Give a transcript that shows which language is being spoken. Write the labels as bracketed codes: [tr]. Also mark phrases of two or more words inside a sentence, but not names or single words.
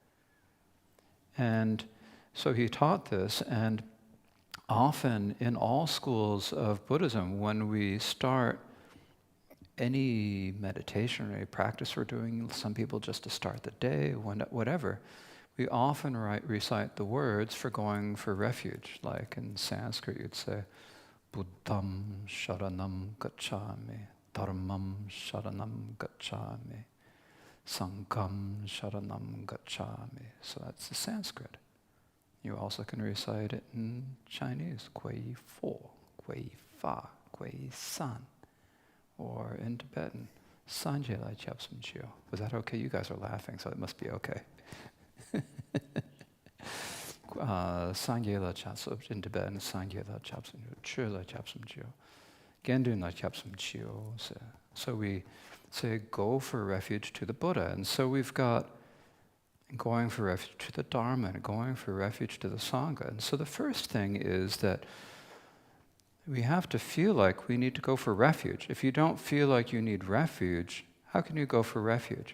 [en] And so he taught this, and often in all schools of Buddhism, when we start any meditation or any practice we're doing, some people just to start the day, whatever, we often recite the words for going for refuge. Like in Sanskrit, you'd say, [sa] Buddham sharanam gacchami, Dharmam sharanam gacchami, Sangham sharanam gacchami. [en] So that's the Sanskrit. You also can recite it in Chinese, [zh] 归佛，归法，归僧. [en] Or in Tibetan, [bo] སངས་རྒྱས་ལ་སྐྱབས་སུ་མཆིའོ. [en] Was that okay? You guys are laughing, so it must be okay. [bo] སངས་རྒྱས་ལ་སྐྱབས་སུ [en] in Tibetan, [bo] སངས་རྒྱས་ལ་སྐྱབས་སུ་མཆིའོ། ཆོས་ལ་སྐྱབས་སུ་མཆིའོ། དགེ་འདུན་ལ་སྐྱབས་སུ་མཆིའོ. [en] So we say, go for refuge to the Buddha. And so we've got going for refuge to the Dharma and going for refuge to the Sangha. And so the first thing is that we have to feel like we need to go for refuge. If you don't feel like you need refuge, how can you go for refuge?